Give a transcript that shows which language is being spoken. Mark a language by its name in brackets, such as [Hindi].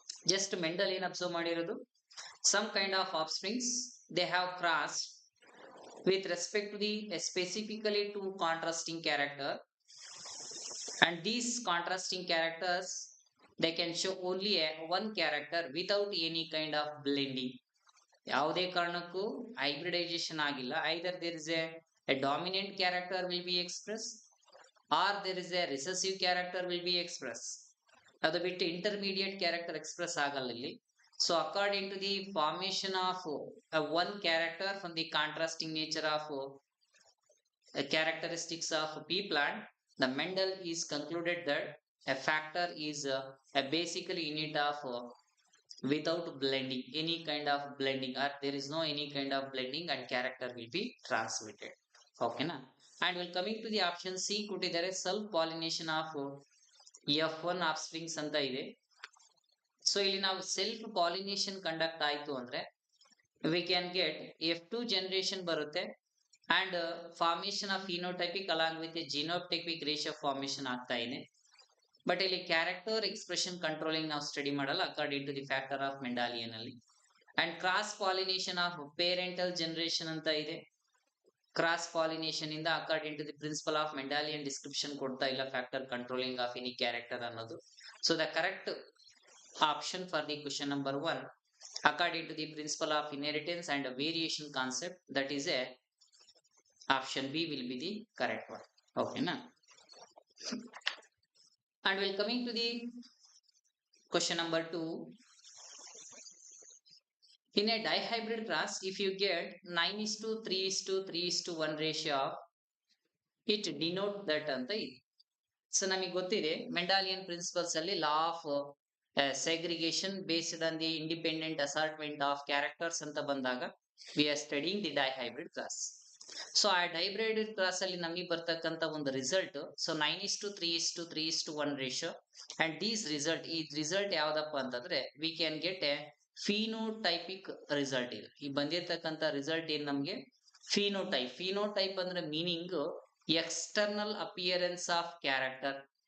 [English] Just Mendel [Kannada] ಏನು observe ಮಾಡಿರೋದು, [English] some kind of offsprings they have crossed with respect to the specifically two contrasting character, and these contrasting characters they can show only a one character without any kind of blending. [Kannada] ಯಾವುದೇ ಕಾರಣಕ್ಕೂ hybridization ಆಗಿಲ್ಲ. [English] Either there is a dominant character will be expressed or there is a recessive character will be expressed. [Kannada] ಅದು ಬಿಟ್ಟು intermediate character express ಆಗಲ್ಲ ಇಲ್ಲಿ. [English] So according to the formation of one character from the contrasting nature of characteristics of pea plant, the Mendel is concluded that a factor is a basically unit of without blending, any kind of blending, or there is no any kind of blending and character will be transmitted. Okay na? And we'll coming to the option C [Kannada] ಕೊಟ್ಟಿದ್ದಾರೆ [English] self pollination of F1 offsprings [Kannada] ಅಂತ ಇದೆ. So ಇಲ್ಲಿ ನಾವು [English] self pollination conduct [Kannada] ಆಯ್ತು ಅಂದ್ರೆ [English] we can get F2 generation [Kannada] ಬರುತ್ತೆ [English] and formation of phenotypic along with a genotypic ratio formation [Kannada] ಆಗ್ತಾ ಇದೆ. [English] but [Kannada] ಇಲ್ಲಿ [English] character expression controlling [Kannada] ನಾವು [English] study [Kannada] ಮಾಡಲ್ಲ [English] according to the factor of Mendelian [Kannada] ಅಲ್ಲಿ. [English] and cross pollination of parental generation [Kannada] ಅಂತ ಇದೆ. [English] cross pollination [Kannada] ಇಂದ [English] according to the principle of Mendelian description [Kannada] ಕೊಡ್ತಾ ಇಲ್ಲ [English] factor controlling of any character [Kannada] ಅನ್ನೋದು. [English] So the correct option for the question number 1 according to the principle of inheritance and variation concept, that is a option B will be the correct one. Okay na? And we'll coming to the question number 2. In a dihybrid class, if you get 9:3:3:1 ratio of it, denote that anta ಇದೆ. [Kannada] So ನಮಗೆ ಗೊತ್ತಿದೆ [English] Mendelian principles [Kannada] ಅಲ್ಲಿ [English] law of segregation based on the independent assortment of characters [Kannada] ಅಂತ ಬಂದಾಗ [English] we are studying the dihybrid class. So ಆ dihybrid class [Kannada] ಅಲ್ಲಿ ನಮಗೆ ಬರ್ತಕ್ಕಂತ ಒಂದು [English] result so 9:3:3:1 ratio and these result, [Kannada] ಈ ರಿಸಲ್ಟ್ ಯಾವ್ದಪ್ಪ ಅಂತಂದ್ರೆ [English] We can get a phenotypic result. [Kannada] ಇದೆ ಈ ಬಂದಿರತಕ್ಕಂತ [English] result [Kannada] ಏನ್ ನಮ್ಗೆ [English] phenotype [Kannada] ಅಂದ್ರೆ [English] Meaning external appearance of character.